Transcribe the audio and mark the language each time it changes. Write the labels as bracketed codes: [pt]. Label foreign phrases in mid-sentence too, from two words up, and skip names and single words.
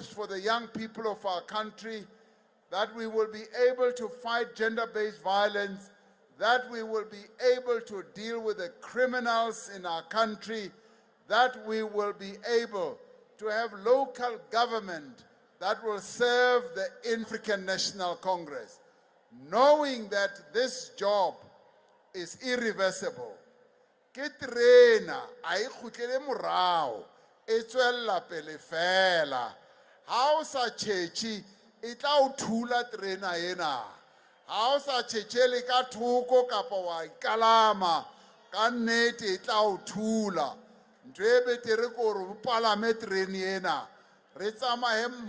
[en] for the young people of our country, that we will be able to fight gender-based violence, that we will be able to deal with the criminals in our country, that we will be able to have local government that will serve the African National Congress, knowing that this job is irreversible. [st] Ke terena a ikhutlele morao e tswella pele fela ha o sa tšhetše e tla o thula terena ena ha o sa tšhetšele ka thoko kapa wa ikalama ka nnete e tla o thula ntho e betere ke gore o palame terene ena re tsamaye